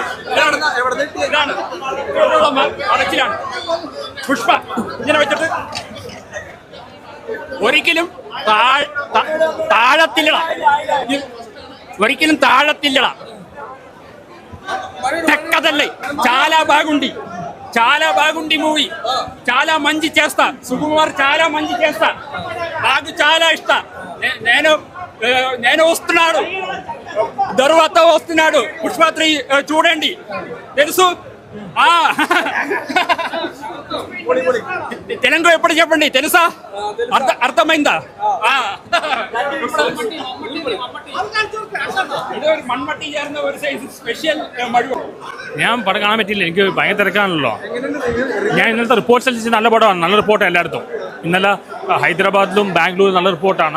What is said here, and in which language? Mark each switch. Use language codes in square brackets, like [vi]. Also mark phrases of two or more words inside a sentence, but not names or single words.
[ml] ഇതാണ് അടച്ചിലാണ് പുഷ്പ ഇങ്ങനെ വെച്ചിട്ട് ഒരിക്കലും താഴത്തില്ലട. ഒരിക്കലും താഴത്തില്ലട. തെക്കതല്ലേ [te] చాలా బాగుంది మూవీ. చాలా మంచి చేస్తా. సుకుమార్ చాలా మంచి చేస్తా. నాకు చాలా ఇష్టం. నేను వస్తున్నాడు, తర్వాత వస్తున్నాడు. పుష్ప 3 చూడండి, తెలుసు. తెలుగు ఎప్పుడు చెప్పండి, తెలుసా? అర్థమైందా? [ml] ഞാൻ പടം കാണാൻ പറ്റിയില്ല, എനിക്ക് ഭയങ്കര തിരക്കാണല്ലോ. ഞാൻ ഇന്നലത്തെ റിപ്പോർട്ട്സ് അനുസരിച്ച് നല്ല പടമാണ്, നല്ല റിപ്പോർട്ടാണ് എല്ലായിടത്തും. ഇന്നലെ ഹൈദരാബാദിലും ബാംഗ്ലൂരും നല്ല റിപ്പോർട്ടാണ്.